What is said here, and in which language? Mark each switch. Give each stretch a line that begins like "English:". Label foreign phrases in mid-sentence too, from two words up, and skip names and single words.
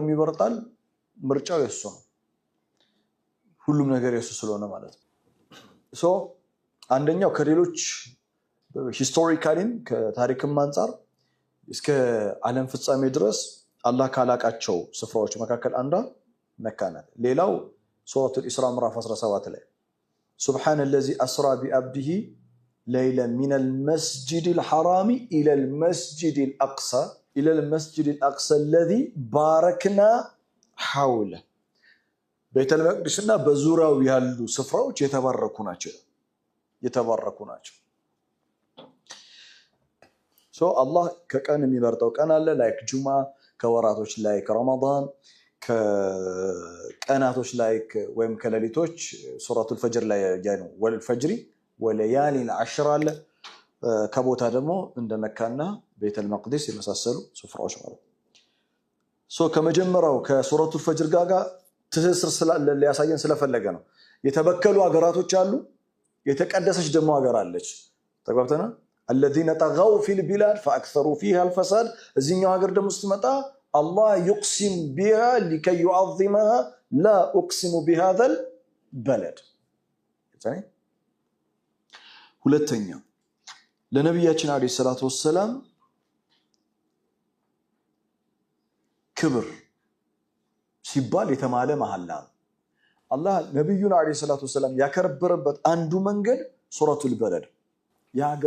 Amharic: ይመርጣል ምርጫው የሱ ነው ሁሉም ነገር የሱ ስለሆነ ማለት ነው አንደኛው ከሌሎች ሂስቶሪካሊም ከታሪክም አንፃር እስከ ዓለም ፍጻሜ ድረስ አላህ ካላቃቸው ስፍራዎች መካከል አንዷ መካ ናት ሌላው ሱረቱል ኢስራ ምዕራፍ 17 ላይ
Arabic: سبحان الذي أسرى بعبده ليلا من المسجد الحرام إلى المسجد الأقصى الذي باركنا حوله
Amharic: ቤተል መቅደስና በዙሪያው ያሉ ስፍራዎች የተባረኩ ናቸው አላህ ከቀን የሚመርጠው ቀን አለ ላይክ ጁማ ከወራቶች ላይ ከረመዳን ከቀናቶች ላይ ወይም ከሌሊቶች ሱረቱል ፈጅር ላይ ያለው
Arabic: والفجر وليال العشر
Amharic: አለ ከቦታ ደግሞ እንደ መካና ቤተል መቅደስ የመሳሰሉ ስፍራዎች ማለት ከመጀመሪያው ከሱረቱል ፈጅር ጋር ትስስር ሊያሳየን ስለፈለገ ነው የተበከሉ ሀገራቶች አሉ የተቀደሰች ደግሞ ሀገር አለች ተግባብተና
Arabic: الذين طغوا في البلاد فاكثروا فيها الفساد
Amharic: እዚህኛው ሀገር ደግሞ ስትመጣ
Arabic: الله يقسم بها لكي يعظمها لا اقسم بهذا البلد يعني
Amharic: ሁለተኛ ለነብያችን
Arabic: عليه الصلاة والسلام
Amharic: ክብር ሲባል የተማለ መሐላ አላህ ነብዩን
Arabic: عليه الصلاة والسلام
Amharic: ያከበረበት አንዱ መንገድ ሱረቱል በለድ የሀገር